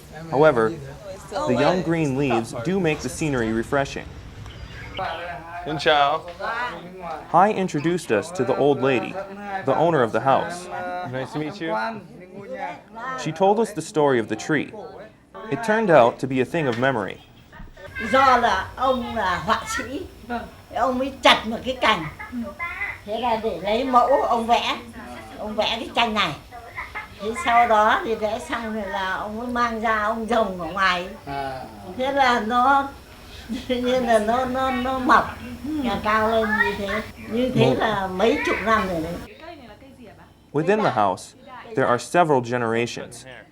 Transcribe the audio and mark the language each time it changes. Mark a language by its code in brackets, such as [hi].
[en] However, the young green leaves do make the scenery refreshing. And ciao. Hai introduced us to the old lady, the owner of the house. Nice to meet you. She told us the story of the tree. It turned out to be a thing of memory. [vi] Do là ông là họa sĩ, ông mới chặt một cái cành, thế là để lấy mẫu ông vẽ cái tranh này. Thế sau đó thì vẽ xong rồi là ông mới mang ra ông trồng ở ngoài. Thế là nó tự nhiên là nó mọc, nhà cao lên như thế là mấy chục năm rồi đấy. [en] Within the house, there are several generations.